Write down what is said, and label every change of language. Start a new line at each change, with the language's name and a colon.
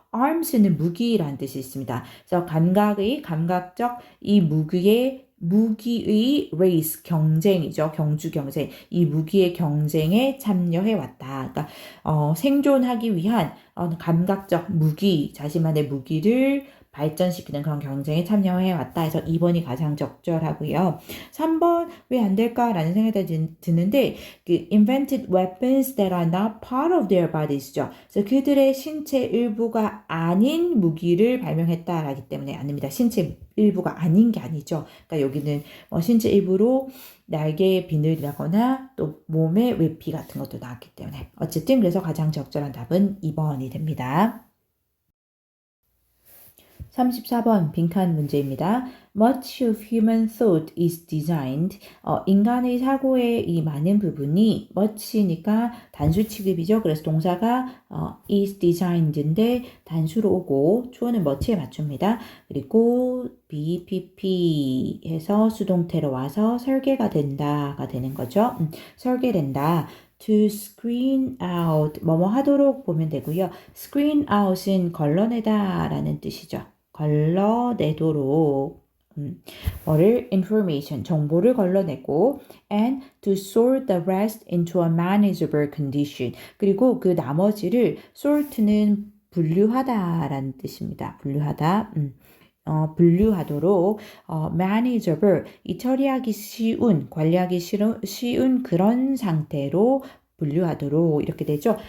Korean: arms는 무기라는 뜻이 있습니다. 그래서 감각의, 감각적 이 무기의 race, 경쟁이죠. 경주 경쟁. 이 무기의 경쟁에 참여해 왔다. 그러니까 생존하기 위한 감각적 무기, 자신만의 무기를 발전시키는 그런 경쟁에 참여해 왔다 해서 2번이 가장 적절하고요. 3번 왜 안 될까라는 생각이 드는데 그
English: invented weapons that are not part of their bodies
Korean: 죠. 그래서 그들의 신체 일부가 아닌 무기를 발명했다라기 때문에 아닙니다. 신체 일부가 아닌 게 아니죠. 그러니까 여기는 신체 일부로 날개의 비늘이라거나 또 몸의 외피 같은 것도 나왔기 때문에 어쨌든 그래서 가장 적절한 답은 2번이 됩니다. 34번 빈칸 문제입니다.
English: Much of human thought is designed.
Korean: 인간의 사고의 이 많은 부분이 much니까 단수 취급이죠. 그래서 동사가 is designed인데 단수로 오고 주어는 much에 맞춥니다. 그리고 BPP 해서 수동태로 와서 설계가 된다가 되는 거죠. 설계된다.
English: To screen out,
Korean: 뭐뭐 하도록 보면 되고요.
English: screen out
Korean: 은 걸러내다 라는 뜻이죠. 걸러내도록 뭐를 information, 정보를 걸러내고
English: and to sort the rest into a manageable condition.
Korean: 그리고 그 나머지를 sort는 분류하다라는 뜻입니다. 분류하다. 분류하도록 manageable, 이 처리하기 쉬운, 관리하기 쉬운 그런 상태로 분류하도록 이렇게 되죠.